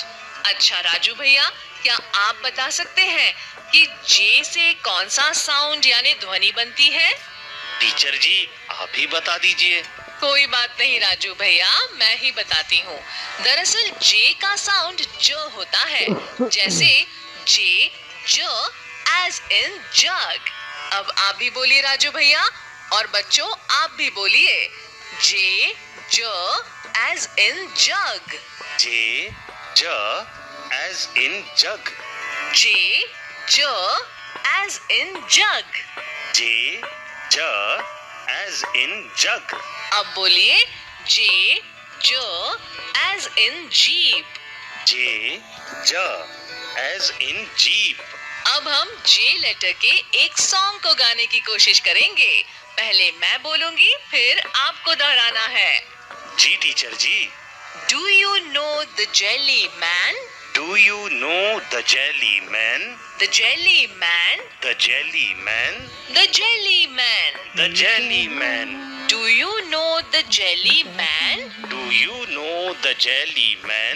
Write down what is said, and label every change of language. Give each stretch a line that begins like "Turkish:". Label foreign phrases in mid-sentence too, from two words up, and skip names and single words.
Hindi: अच्छा राजू भैया क्या आप बता सकते हैं कि जे से कौन सा साउंड यानी ध्वनि बनती है? टीचर जी आप ही बता दीजिए। कोई बात नहीं राजू भैया मैं ही बताती हूँ। दरअसल जे का साउंड ज होता है जैसे जे ज
English: as in
Hindi: जग। अब आप भी बोलिए राजू भैया और बच्चों आप भी बोलिए जे ज
English: as in
Hindi: जग। जे ज
English: as in
Hindi: जग। जे ज
English: as in
Hindi: जग। जे ज
English: as in
Hindi: जग। अब बोलिए जे ज
English: as in
Hindi: जीप। जे ज
English: as in
Hindi: जीप। अब हम जे लेटर के एक सॉन्ग को गाने की कोशिश करेंगे। पहले मैं बोलूंगी फिर आपको दोहराना है। जी टीचर जी।
English: Do you know the jelly man? Do you know the jelly man? The jelly man. The jelly man. The jelly man. The jelly man. Do you know the jelly man? Do you know the jelly man?